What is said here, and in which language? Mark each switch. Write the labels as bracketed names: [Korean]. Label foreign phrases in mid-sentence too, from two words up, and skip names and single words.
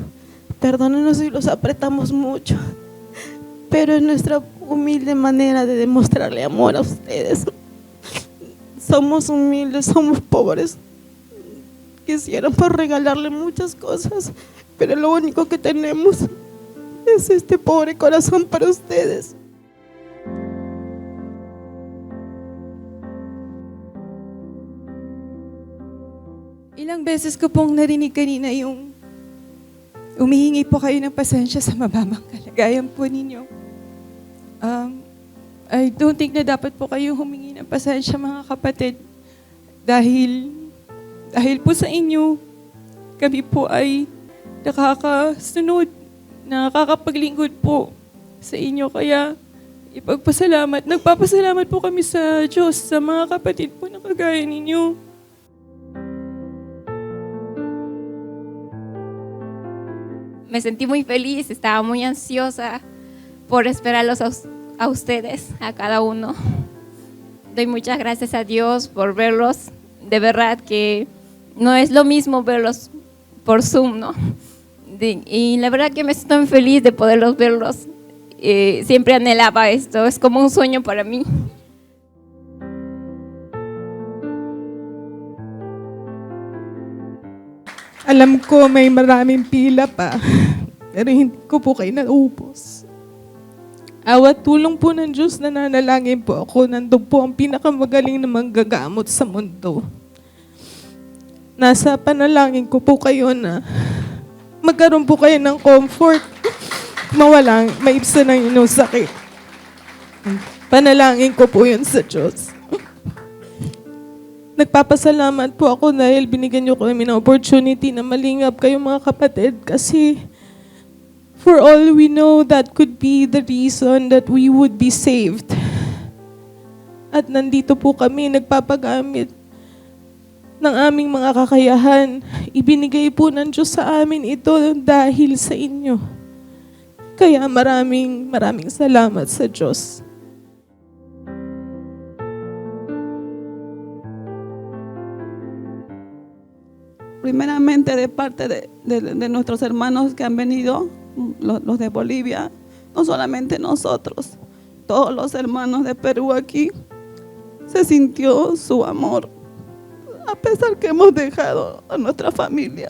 [Spanish] Perdónenos si los apretamos mucho. Pero es nuestra humilde manera de demostrarle amor a ustedes. Somos humildes, somos pobres. Quisiéramos regalarle muchas cosas, pero lo único que tenemos es este pobre corazón para ustedes. [Filipino] Ilang beses ko pong narinig kanina yung umihingi po kayo ng pasensya sa mababang kalagayan po ninyo. [English] I don't think [Filipino] na dapat po kayo humingi ng pasensya, mga kapatid, dahil po sa inyo, kami po ay nakakasunod, nakakapaglingkod po sa inyo. Kaya nagpapasalamat po kami sa Diyos, sa mga kapatid po na kagaya ninyo. [Spanish] Me sentí muy feliz, estaba muy ansiosa por esperarlos a ustedes, a cada uno. Doy muchas gracias a Dios por verlos. De verdad que no es lo mismo verlos por Zoom, ¿no? Y la verdad que me siento muy feliz de poderlos verlos. Siempre anhelaba esto, es como un sueño para mí. [Filipino] Alam ko may maraming pila pa, pero hindi ko po kayo naubos. Awat tulong po ng Diyos, nananalangin po ako, nandun po ang pinakamagaling na manggagamot sa mundo. Nasa panalangin ko po kayo na magkaroon po kayo ng comfort, maibsan ang inyong sakit. Panalangin ko po yun sa Diyos. Nagpapasalamat po ako dahil binigyan niyo kami ng opportunity na malingap kayo, mga kapatid, kasi [English] for all we know, that could be the reason that we would be saved. [Filipino] At nandito po kami nagpapagamit ng aming mga kakayahan. Ibinigay po ng Diyos sa amin ito dahil sa inyo. Kaya maraming salamat sa Diyos. [Spanish] Primeramente de parte de nuestros hermanos que han venido, los de Bolivia, no solamente nosotros, todos los hermanos de Perú aquí, se sintió su amor, a pesar que hemos dejado a nuestra familia.